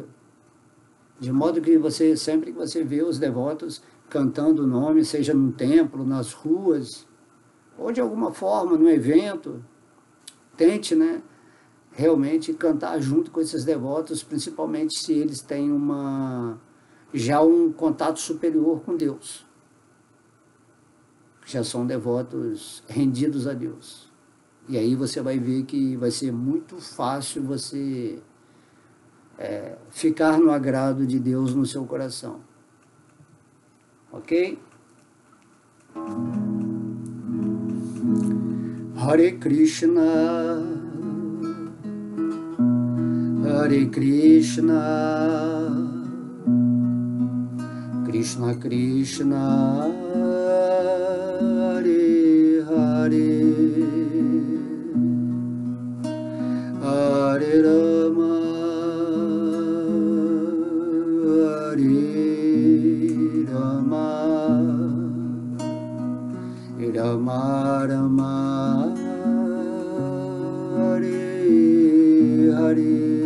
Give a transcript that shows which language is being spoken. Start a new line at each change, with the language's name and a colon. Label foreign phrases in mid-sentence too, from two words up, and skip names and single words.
Portuguese: De modo que você, sempre que você vê os devotos cantando o nome, seja num templo, nas ruas, ou de alguma forma, num evento, tente, né, realmente cantar junto com esses devotos, principalmente se eles têm já um contato superior com Deus. Já são devotos rendidos a Deus. E aí você vai ver que vai ser muito fácil você ficar no agrado de Deus no seu coração. Ok?
Sanskrit: Hare Krishna, Hare Krishna, Krishna Krishna, Hare Hare, Hare Rama, Hare Rama, Rama Rama, Hare Hare,